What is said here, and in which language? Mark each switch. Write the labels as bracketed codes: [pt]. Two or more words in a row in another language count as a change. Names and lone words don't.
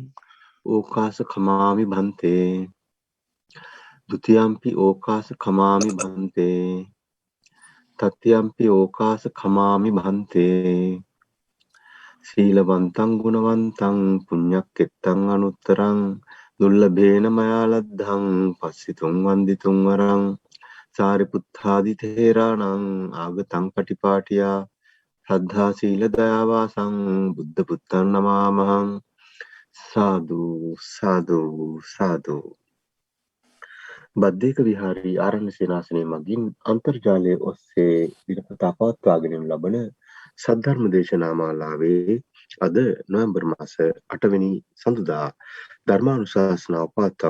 [pi] ඕකාස කමාමි භන්තේ ဒ ුතියම්පි ඕකාස කමාමි භන්තේ තත්තියම්පි ඕකාස කමාමි භන්තේ සීලවන්තං ගුණවන්තං පුඤ්ඤක්කෙත්තං අනුත්තරං දුර්ලභේන මයා ලද්ධං පස්සිතුං වන්දිතුං වරං සාරිපුත්තාදි තේරාණං ආගතං පටිපාටියා ශ්‍රද්ධා සීල දයාවාසං බුද්ධ පුත්තං නමාමහං සාදු සාදු සාදු. [si] බද්දේක විහාරී ආරණ්‍ය සේනාසනය මගින් අන්තර්ජාලය ඔස්සේ දිනපතා පවත්වාගෙන ලබන සද්ධර්ම දේශනා මාලාවේ අද නොවැම්බර් මාස 8 වෙනි සඳුදා ධර්මානුශාසනාව පවත්වා